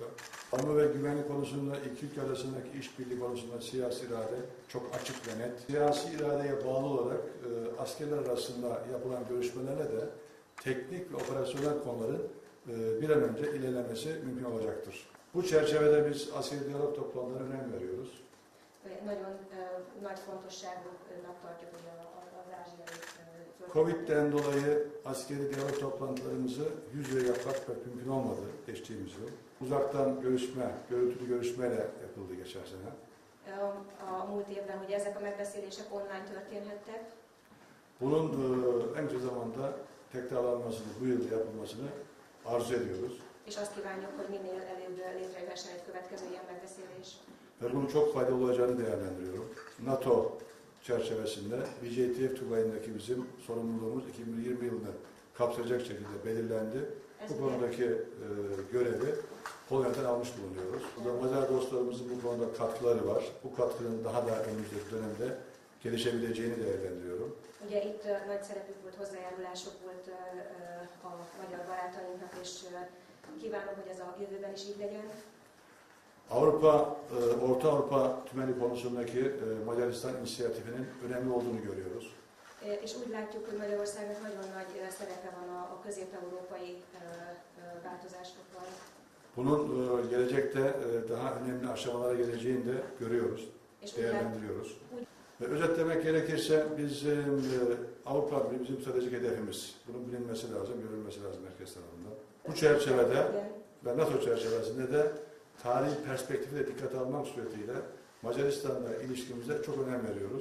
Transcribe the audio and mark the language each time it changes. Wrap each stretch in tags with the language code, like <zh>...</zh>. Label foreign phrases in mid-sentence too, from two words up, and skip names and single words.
<tr>Savunma ve güvenlik konusunda iki ülke arasındaki işbirliği konusunda siyasi irade çok açık ve net. Siyasi iradeye bağlı olarak askerler arasında yapılan görüşmelerle de teknik ve operasyonel konuların bir an önce ilerlemesi mümkün olacaktır. Bu çerçevede biz askeri diyalog toplantılarına önem veriyoruz.</tr> <hu>Nagyon nagy fontosságúnak tartjuk az ázsiai</hu> <tr>Covid'den dolayı askeri diyalog toplantılarımızı yüz yüze yapmak pek mümkün olmadı geçtiğimiz yıl. Uzaktan görüşme, görüntülü görüşmeyle yapıldı geçen sene.</tr> <hu>A múlt évben ugye ezek a megbeszélések online történhettek.</hu> <tr>Bunun en kısa zamanda tekrarlanmasını, bu yıl yapılmasını arzu ediyoruz.</tr> <hu>És azt kívánjuk, hogy minél előbb létrejöhessen egy következő ilyen megbeszélés.</hu> <tr>Ve bunun çok faydalı olacağını değerlendiriyorum. NATO çerçevesinde BJTF tugayındaki bizim sorumluluğumuz 2020 yılında kapsayacak şekilde belirlendi. Bu konudaki görevi Polonya'dan almış bulunuyoruz. Macar dostlarımızın bu konuda katkıları var. Bu katkının daha da önümüzdeki dönemde gelişebileceğini değerlendiriyorum.</tr> <hu>Ugye itt nagy szerepük volt, hozzájárulások volt a magyar barátainknak, és kívánom, hogy ez a jövőben is így legyen.</hu> <tr>Orta Avrupa tümeni konusundaki Macaristan inisiyatifinin önemli olduğunu görüyoruz.</tr> <hu>És úgy látjuk, hogy Magyarországnak nagyon nagy szerepe van a közép-európai változásokban.</hu> <tr>Bunun gelecekte daha önemli aşamalara geleceğini de görüyoruz, değerlendiriyoruz. Ve özetlemek gerekirse Avrupa bizim stratejik hedefimiz. Bunun bilinmesi lazım, görülmesi lazım herkes tarafından. Bu çerçevede ve NATO çerçevesinde de tarihi perspektifi de dikkate almak suretiyle Macaristan'la ilişkimize çok önem veriyoruz.</tr>